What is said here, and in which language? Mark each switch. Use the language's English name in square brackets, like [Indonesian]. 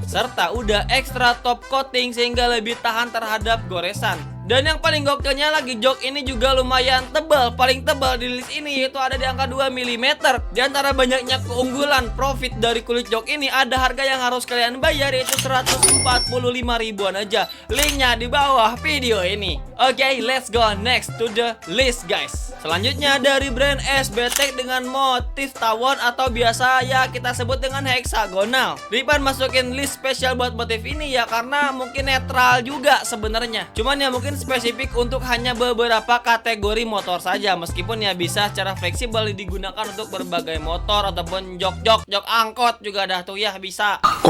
[Indonesian] Serta udah extra top coating sehingga lebih tahan terhadap goresan. Dan yang paling gokilnya lagi, jok ini juga lumayan tebal. Paling tebal di list ini yaitu ada di angka 2 mm. Di antara banyaknya keunggulan profit dari kulit jok ini, ada harga yang harus kalian bayar, yaitu 145 ribuan aja. Linknya di bawah video ini. [English] Oke, let's go next to the list guys. [Indonesian] Selanjutnya dari brand SBTEK dengan motif tawon atau biasa ya kita sebut dengan heksagonal. Ripan masukin list spesial buat motif ini ya karena mungkin netral juga sebenarnya. Cuman ya mungkin spesifik untuk hanya beberapa kategori motor saja, meskipun ya bisa secara fleksibel digunakan untuk berbagai motor ataupun jok angkot juga dah tuh ya bisa.